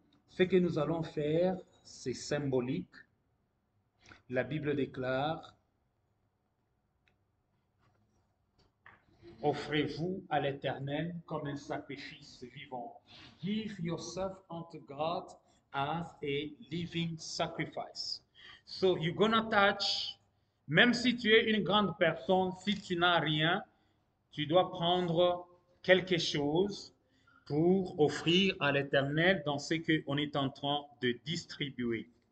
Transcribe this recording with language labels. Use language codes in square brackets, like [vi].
[fr] Ce que nous allons faire, c'est symbolique. La Bible déclare, offrez-vous à l'Éternel comme un sacrifice vivant. [en] Give yourself unto God as a living sacrifice. So you're gonna touch, [fr] même si tu es une grande personne, si tu n'as rien, tu dois prendre quelque chose pour offrir à l'Éternel dans ce qu'on est en train de distribuer.